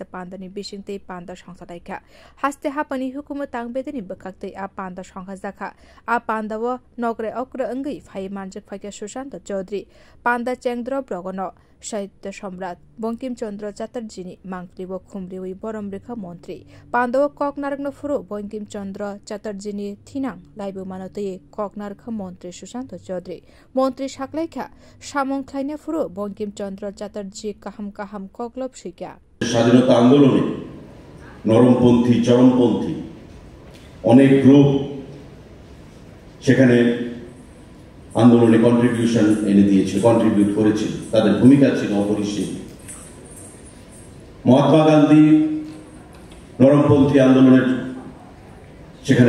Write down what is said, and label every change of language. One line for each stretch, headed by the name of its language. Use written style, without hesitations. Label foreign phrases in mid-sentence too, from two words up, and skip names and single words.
Kok Borok: Pandani Bishinte Panda Shangsadaika Haste Hapani Hukuma Tangbedini Bakakte A Panda Shangsazaka A Pandawa Nogre Okra Ungi Fai Manjak Faka Sushanta Chaudhry Panda Chengdra Brogono Sahitya Samrat Bongkim Chandra Chatterjee Mangklibo Khumliwi Boromrikha Montri Pandawa Koknaragno Furu Bongkim Chandra Chatterjee Thinang Laibu Manote Koknarkha Montri Sushanta Chaudhry Montri Shaklaikha Shamong Khaina Furu Bongkim Chandra Chatterjee Kaham Koklop Shika
Bangla: স্বাধীনতা আন্দোলনে নরমপন্থী চরমপন্থী অনেক গ্রুপ সেখানে আন্দোলনে কন্ট্রিবিউশন এনে দিয়েছিল কন্ট্রিবিউট করেছিল তাদের ভূমিকা ছিল অপরিসীম মহাত্মা গান্ধী নরমপন্থী আন্দোলনের সেখানে